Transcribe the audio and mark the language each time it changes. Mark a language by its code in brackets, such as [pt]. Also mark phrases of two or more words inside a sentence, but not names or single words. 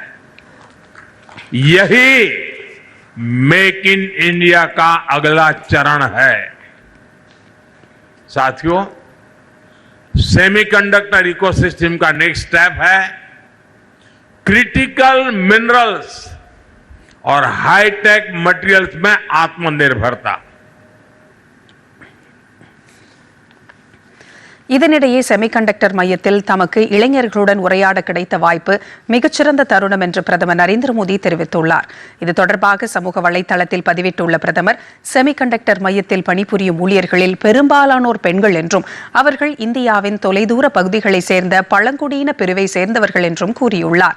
[hi] यही मेक इन इंडिया का अगला चरण है. साथियों, [en] semiconductor ecosystem [hi] का [en] next step [hi] है [en] critical minerals [hi] और [en] hightech materials [hi] में आत्मनिर्भरता. [ta] இதனிடையே செமிகண்டக்டர் மையத்தில் தமக்கு இளைஞர்களுடன் உரையாட கிடைத்த வாய்ப்பு மிகச்சிறந்த தருணம் என்று பிரதமர் நரேந்திர மோடி தெரிவித்துள்ளார். இது தொடர்பாக சமூக வலைதளத்தில் பதிவிட்டுள்ள பிரதமர், செமிகண்டக்டர் மையத்தில் பணிபுரியும் ஊழியர்களில் பெரும்பாலானோர் பெண்கள் என்றும் அவர்கள் இந்தியாவின் தொலைதூர பகுதிகளைச் சேர்ந்த பழங்குடியின பிரிவை சேர்ந்தவர்கள் என்றும் கூறியுள்ளார்.